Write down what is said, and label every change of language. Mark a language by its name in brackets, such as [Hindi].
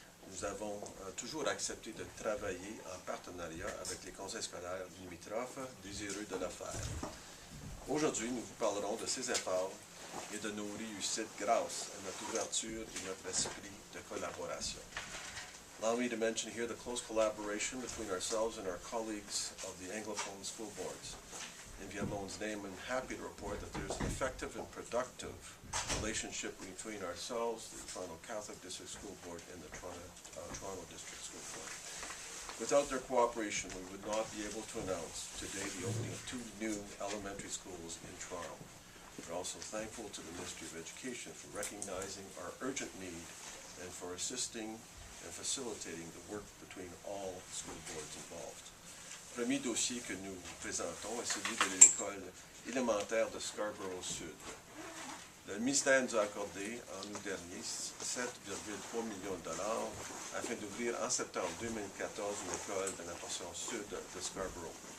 [French] Nous avons toujours accepté de travailler en partenariat avec les conseils scolaires limitrophes, désireux de le faire. Aujourd'hui, nous vous parlerons de ces efforts et de nos réussites grâce à notre ouverture et notre esprit de collaboration. [English] Allow me to mention here the close collaboration between ourselves and our colleagues of the Anglophone school boards. In Viamon's name, I'm happy to report that there's an effective and productive relationship between ourselves, the Toronto Catholic District School Board, and the Toronto District School Board. Without their cooperation, we would not be able to announce today the opening of 2 new elementary schools in Toronto. We're also thankful to the Ministry of Education for recognizing our urgent need and for assisting and facilitating the work between all school boards involved. [French] Le premier dossier que nous vous présentons est celui de l'école élémentaire de Scarborough Sud. Le ministère nous a accordé en août dernier 7,3 millions de dollars afin d'ouvrir en septembre 2014 une école dans la portion sud de Scarborough.